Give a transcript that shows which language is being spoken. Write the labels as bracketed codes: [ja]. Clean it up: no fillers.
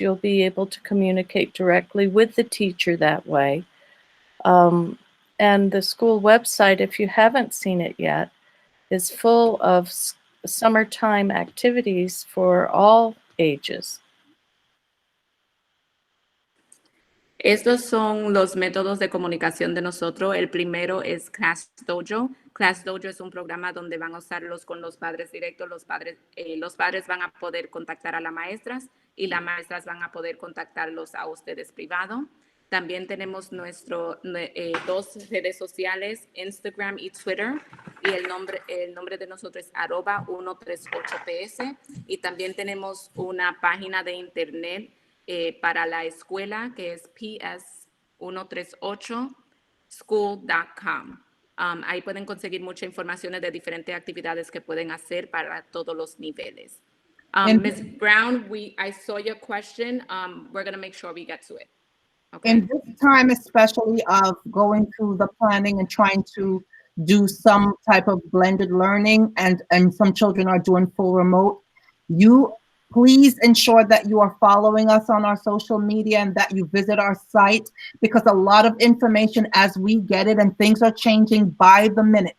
[en] You'll be able to communicate directly with the teacher that way. And the school website, if you haven't seen it yet, is full of summertime activities for all ages. [es] Estos son los métodos de comunicación de nosotros. El primero es Class Dojo. Class Dojo es un programa donde van a usarlos con los padres directos. Los padres van a poder contactar a las maestras y las maestras van a poder contactarlos a ustedes privado. También tenemos dos redes sociales, Instagram y Twitter. Y el nombre de nosotros es @138PS. Y también tenemos una página de internet para la escuela, que es ps138school.com. Ahí pueden conseguir mucha información de diferentes actividades que pueden hacer para todos los niveles. [en] And- Ms. Brown, I saw your question. We're going to make sure we get to it. Okay. In this time, especially of going through the planning and trying to do some type of blended learning, and some children are doing full remote, you please ensure that you are following us on our social media and that you visit our site, because a lot of information as we get it, and things are changing by the minute.